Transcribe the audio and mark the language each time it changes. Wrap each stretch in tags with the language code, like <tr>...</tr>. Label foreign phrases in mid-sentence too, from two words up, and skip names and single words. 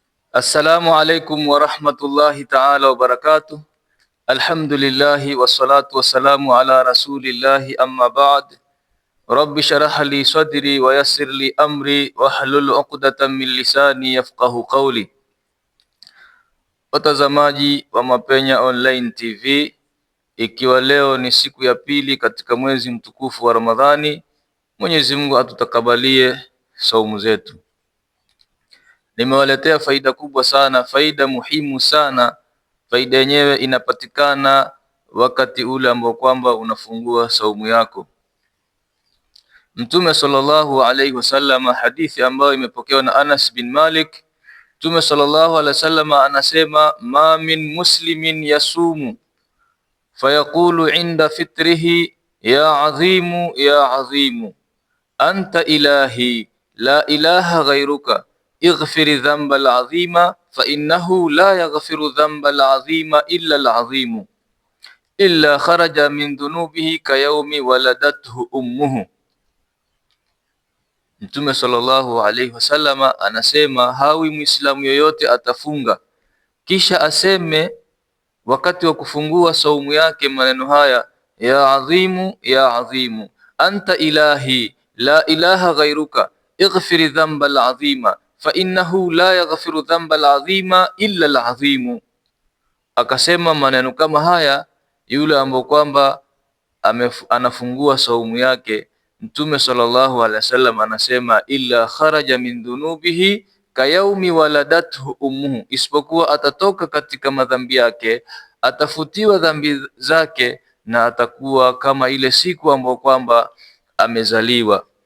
<ar>السلام عليكم ورحمة الله تعالى وبركاته. الحمد لله والصلاة والسلام على رسول الله أما بعد. رب اشرح لي صدري ويسر لي أمري واحلل عقدة من لساني يفقهوا قولي.</ar> <sw>Watazamaji wa Mapenya Online TV, ikiwa leo ni siku ya pili katika mwezi mtukufu wa Ramadhani, Mwenyezi Mungu atutakabalie saumu zetu. Nimewaletea faida kubwa sana, faida muhimu sana. Faida yenyewe inapatikana wakati ule ambao kwamba unafungua saumu yako. Mtume</sw> <ar>صلى الله عليه وسلم,</ar> <sw>hadithi ambayo imepokewa na Anas bin Malik, Mtume</sw> <ar>صلى الله عليه وسلم</ar> <sw>anasema,</sw> <ar>ما من مسلم يصوم فيقول عند فطره يا عظيم يا عظيم أنت إلهي لا إله غيرك اغفر الذنب العظيم فإنه لا يغفر الذنب العظيم إلا العظيم إلا خرج من ذنوبه كيوم ولدته أمه.</ar> <sw>Mtume</sw> <ar>صلى الله عليه وسلم</ar> <sw>anasema, hawi muislamu yoyote atafunga kisha aseme wakati wa kufungua saumu yake maneno haya,</sw> <ar>يا عظيم يا عظيم أنت إلهي لا إله غيرك اغفر الذنب العظيم فإنه لا يغفر الذنب العظيم إلا العظيم.</ar> <sw>Akasema maneno kama haya yule ambaye kwamba anafungua saumu yake, Mtume</sw> <ar>صلى الله عليه وسلم</ar> <sw>anasema,</sw> <ar>إلا خرج من ذنوبه كيوم ولدته أمه,</ar> <sw>isipokuwa atatoka katika madhambi yake, atafutiwa dhambi zake na atakuwa kama ile siku ambayo kwamba amezaliwa.</sw>